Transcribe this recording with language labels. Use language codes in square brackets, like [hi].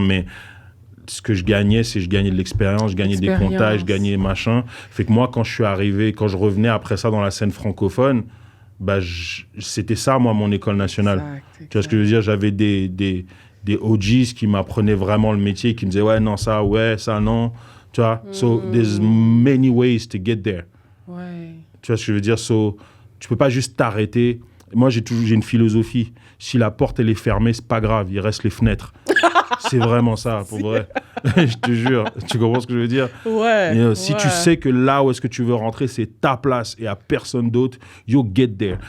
[fr] Mais ce que je gagnais, c'est je gagnais de l'expérience, je gagnais des contacts, je gagnais machin. Fait que moi, quand je revenais après ça dans la scène francophone, c'était ça, moi, mon école nationale. Exact. Tu vois ce que je veux dire? J'avais des OGs qui m'apprenaient vraiment le métier, qui me disaient, ouais, ça, non. Tu vois? [en] So, there's many ways to get there. [fr] Ouais. Tu vois ce que je veux dire? Tu peux pas juste t'arrêter. Moi, j'ai une philosophie. Si la porte, elle est fermée, c'est pas grave. Il reste les fenêtres. C'est vraiment ça, pour vrai. Je te jure. Tu comprends ce que je veux dire? Ouais. Si tu sais que là où est-ce que tu veux rentrer, c'est ta place et à personne d'autre, [en] you get there.